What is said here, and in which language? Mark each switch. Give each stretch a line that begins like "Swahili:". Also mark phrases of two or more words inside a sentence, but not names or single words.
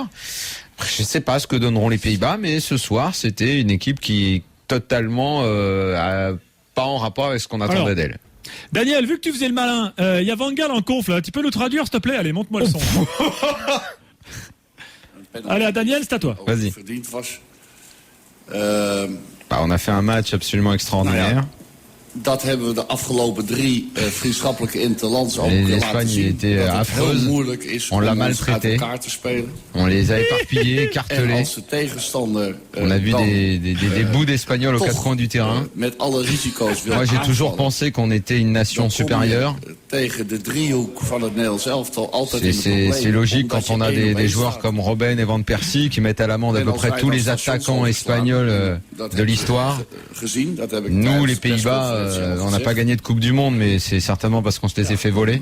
French: Je sais pas ce que donneront les Pays-Bas, mais ce soir, c'était une équipe qui est totalement pas en rapport avec ce qu'on attendait d'elle. Daniel, vu que tu faisais le malin, il y a Van Gaal en conf là, tu peux nous traduire s'il te plaît? Allez, montre-moi le son. Allez, Daniel, c'est à toi. Vas-y. On a fait un match absolument extraordinaire.
Dutch: Dat hebben we de afgelopen 3 vriendschappelijke interlands ook laten zien. Dat het heel moeilijk is om ons uit elkaar te spelen.
French: On les a éparpillés, écartelés. On a vu des bouts d'Espagnols aux 4 coins du terrain.
Dutch: Met alle risico's
French: Moi, j'ai toujours pensé qu'on était une nation supérieure. C'est logique quand on a des joueurs comme Robben et Van Persie qui mettent à l'amende à peu près tous les attaquants espagnols de l'histoire. Nous, les Pays-Bas, on n'a pas gagné de Coupe du Monde, mais c'est certainement parce qu'on se les a fait voler.